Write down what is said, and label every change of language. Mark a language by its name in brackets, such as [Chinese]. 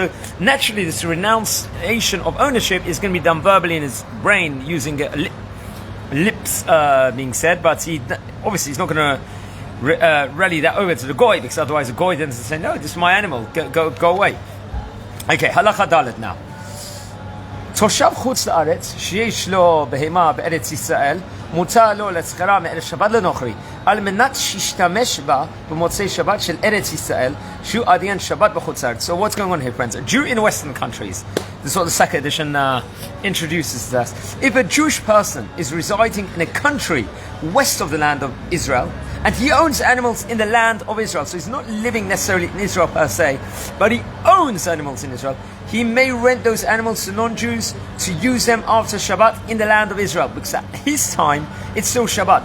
[English] So naturally, this renunciation of ownership is going to be done verbally in his brain using lips being said, but he's not going to rally that over to the goy, because otherwise the goy then say, no, this is my animal, go away. Okay, halacha dalet now. [Hebrew] תושב חוץ לארץ שיש לו בהמה בארץ ישראל מותר לו לסחרה מערב שבת לנוכרי על מנת שישתמש בה במוצאי שבת של ארץ ישראל שהוא עדיין שבת בחוץ לארץ. [English] So what's going on here, friends? A Jew in Western countries, this is what the second edition introduces us. If a Jewish person is residing in a country west of the land of Israel, and he owns animals in the land of Israel, so he's not living necessarily in Israel per se, but he owns animals in Israel, he may rent those animals to non-Jews to use them after Shabbat in the land of Israel, because at his time it's still Shabbat.